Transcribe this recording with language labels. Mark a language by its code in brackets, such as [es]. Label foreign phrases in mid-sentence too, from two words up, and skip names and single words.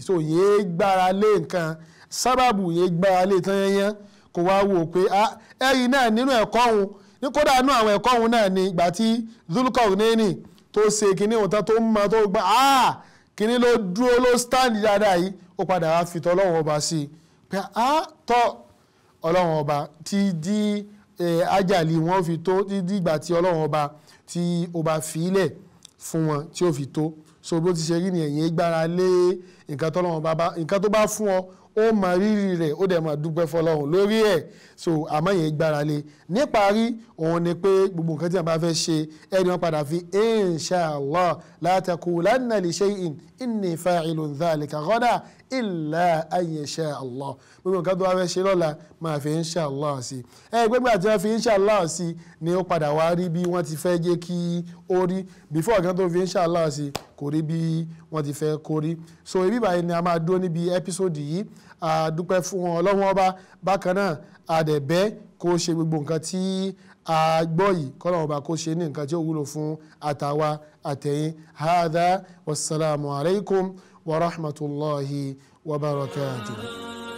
[yo] So yéé gbára lé nǹkan sábàbù, yéé gbára lé tán yẹn kó wá wò pé ẹ̀yìn náà nínú ẹ̀kọ́ òun ní kódà nínú àwọn ẹ̀kọ́ òun náà ni ìgbà tí Zulkarnaini tó ṣe kinní òun tán tó mọ tó gbà kinní ló dúró ló stand dáadáa yìí, ó padà wá fi tọ́lọ́wọ́n ọba sí i pé tọ́ ọlọ́wọ́n ọba ti di ájàlì wọn fi tó dídí ìgbà tí ọlọ́wọ́n ọba tí ó bá fi ilẹ̀ fún wọn tí ó fi tó. So bó ti ṣe rí ni ẹ̀yin gbára lé nǹkan tó bá fún ọ ó mọ rírì rẹ̀ ó dẹ̀ máa dúpẹ́ fọlọ́run lórí ẹ̀. So àmọ́ yẹn gbára lé. Níparí òun ni pé gbogbo nǹkan tí wọ́n bá fẹ́ ṣe ẹni wọ́n padà fi inshallah [ar] لا تقولن لشيء إني فاعل ذلك غدا إلا أن يشاء الله. [yo] Gbogbo nǹkan tó bá fẹ́ ṣe lọ́la máa fi inshallah sí. Gbogbo àti wọ́n fi inshallah sí ni ó padà wá rí bí wọ́n ti fẹ́ jẹ́ kí ó rí. Before kan tó fi inshallah sí kò rí bí wọ́n ti fẹ́ kó rí. So ibi báyìí ni a máa dúró níbi ẹ́písòdì yìí. A dúpẹ́ fún wọn Ọlọ́run ọba, bákan náà a dẹ̀ bẹ̀ kó ṣe gbogbo nǹkan tí a gbọ́ yìí k'Ọlọ́run ọba kó ṣe ní nǹkan tí ó wúlò fún àtàwa àtẹ̀yìn. [ar] هذا والسلام عليكم ورحمة الله وبركاته.